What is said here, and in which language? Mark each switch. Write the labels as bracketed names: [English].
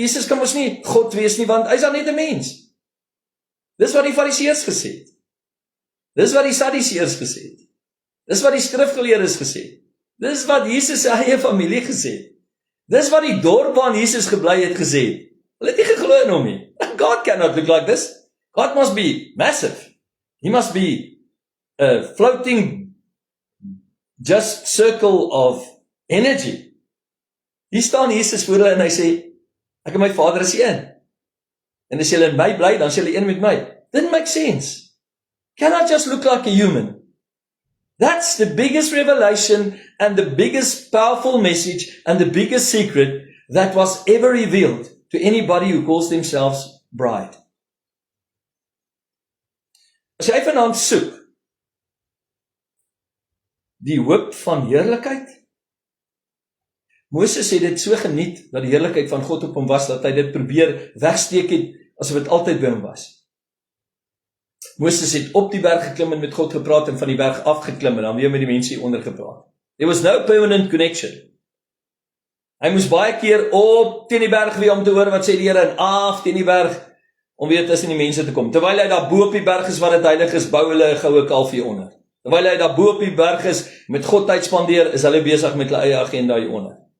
[Afrikaans] Jesus kan ons nie God wees nie, want hy's dan net 'n mens. Dis wat die Fariseërs gesê het. Dis wat die Sadduseërs gesê het. Dis wat die skrifgeleerdes gesê het. Dis wat Jesus se eie familie gesê het. Dis wat die dorp waar Jesus gebly het gesê het. Hulle het nie geglo in hom nie. [English] God cannot look like this. God must be massive. He must be a floating just circle of energy. [Afrikaans] Hier staan Jesus voor hulle en hy sê, ek en my Vader is een. En as julle in my bly, dan is julle een met my. [English] Didn't make sense. Cannot just look like a human. That's the biggest revelation and the biggest powerful message and the biggest secret that was ever revealed to anybody who calls themselves bride. [Afrikaans] As jy vanaand soek die hoop van heerlikheid, Moses het dit so geniet dat die heerlikheid van God op hom was, dat hy dit probeer wegsteek het, asof dit altyd by hom was. Moses het op die berg geklim en met God gepraat en van die berg afgeklim en dan weer met die mense hieronder gepraat. [English] There was no permanent connection. [Afrikaans] Hy moes baie keer op teen die berg weer om te hoor wat sê die Here en af teen die berg om weer tussen die mense te kom. Terwyl hy daar bo op die berg is wat dit heilig is, bou hulle 'n goue kalf hier onder. Terwyl hy daar bo op die berg is, met God tyd spandeer, is hulle besig met hulle eie agenda hier onder.